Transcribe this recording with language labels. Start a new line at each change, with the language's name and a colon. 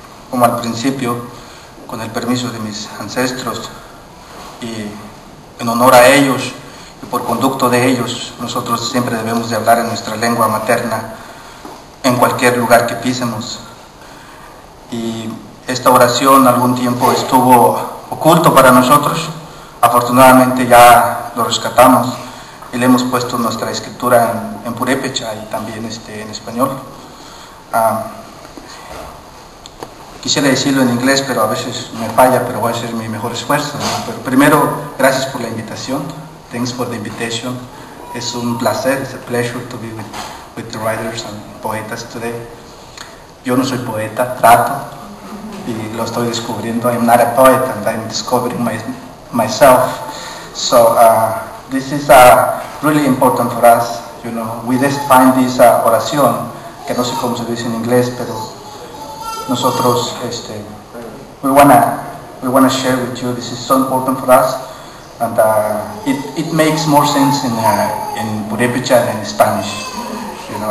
Spanish: como al principio con el permiso de mis ancestros y en honor a ellos y por conducto de ellos nosotros siempre debemos de hablar en nuestra lengua materna en cualquier lugar que pisemos y esta oración algún tiempo estuvo oculto para nosotros, afortunadamente ya lo rescatamos y le hemos puesto nuestra escritura en purépecha y también en español. Quisiera decirlo en inglés, pero a veces me falla, pero voy a hacer mi mejor esfuerzo, ¿no? Pero primero, gracias por la invitación.
English: Thanks for the invitation.
Spanish: Es un placer,
English: it's a pleasure to be with the writers and poetas today.
Spanish: Yo no soy poeta, trato, y lo estoy descubriendo.
English: I'm not a poet and I'm discovering myself. So this is really important for us. You know, we just find this oración,
Spanish: que no sé cómo se dice en inglés, pero nosotros,
English: we wanna share with you. This is so important for us, and it makes more sense in Purépecha than in Spanish, you know.